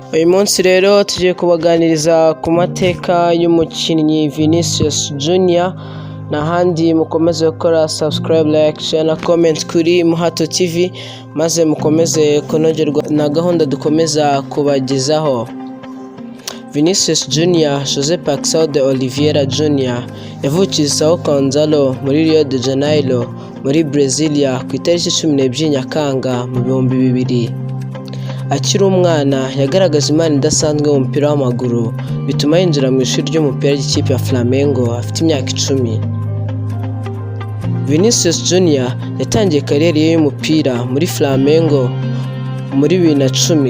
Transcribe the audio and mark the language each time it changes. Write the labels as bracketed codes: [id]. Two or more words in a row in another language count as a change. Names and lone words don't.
[rw] Uyu munsi rero tugiye kubaganiriza ku mateka y'umukinnyi Vinicius Junior, n'ahandi mukomeze gukora [en] subscribe, like, share [rw] na comment kuri Muhato TV, maze mukomeze kunogerwa na gahunda dukomeza kubagezaho. Vinicius Junior José Paixão de Oliveira Junior yavukiye São Gonçalo muri Rio de Janeiro muri Brasilia ku itariki 12 Nyakanga mu 2000. Akiri umwana yagaragaje impano idasanzwe mu mupira w'amaguru, bituma yinjira mu ishuri ry'umupira ry'ikipe ya Flamengo afite imyaka 10. Vinicius Junior yatangiye kariyeri ye y'umupira muri Flamengo muri 2010.